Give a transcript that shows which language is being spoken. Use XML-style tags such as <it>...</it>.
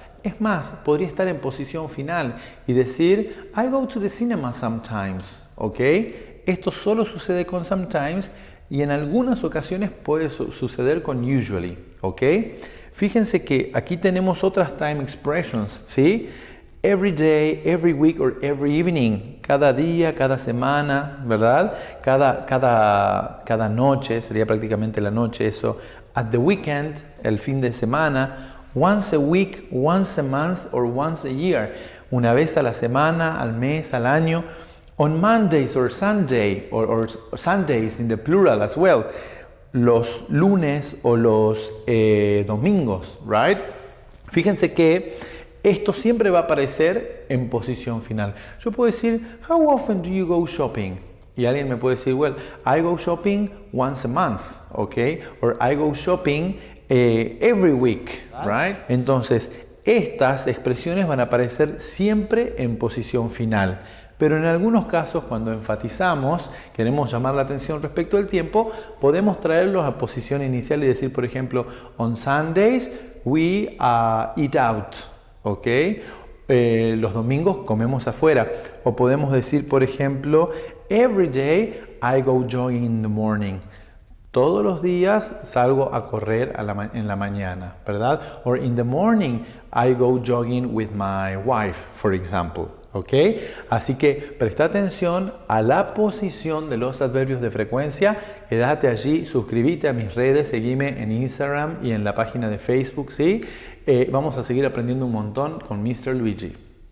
<es>Es más, podría estar en posición final y decir,</es> <en>I go to the cinema sometimes,</en> <es>¿ok? Esto solo sucede con sometimes y en algunas ocasiones puede suceder con usually, ¿ok? Fíjense que aquí tenemos otras time expressions, ¿sí?</es> <en>Every day, every week or every evening.</en> <es>Cada día, cada semana, ¿verdad? Cada noche, sería prácticamente la noche eso.</es> <en>At the weekend,</en> <es>el fin de semana.</es> <en>Once a week, once a month or once a year.</en> <es>Una vez a la semana, al mes, al año.</es> <en>On Mondays or Sunday, or Sundays in the plural as well.</en> <es>Los lunes o los domingos, right? Fíjense que esto siempre va a aparecer en posición final. Yo puedo decir,</es> <en>how often do you go shopping?</en> <es>Y alguien me puede decir,</es> <en>well, I go shopping once a month, okay? Or I go shopping every week, right?</en> <es>Entonces, estas expresiones van a aparecer siempre en posición final. Pero en algunos casos, cuando enfatizamos, queremos llamar la atención respecto al tiempo, podemos traerlos a posición inicial y decir, por ejemplo,</es> <en>on Sundays we eat out,</en> <es>¿ok? los domingos comemos afuera. O podemos decir, por ejemplo,</es> <en>every day I go jogging in the morning.</en> <es>Todos los días salgo a correr en la mañana, ¿verdad?</es> <en>Or in the morning I go jogging with my wife, for example. ¿Ok?</en> <es>Así que presta atención a la posición de los adverbios de frecuencia. Quédate allí, suscríbete a mis redes, seguime en Instagram y en la página de Facebook, ¿sí? Vamos a seguir aprendiendo un montón con Mr. Luigi.</es>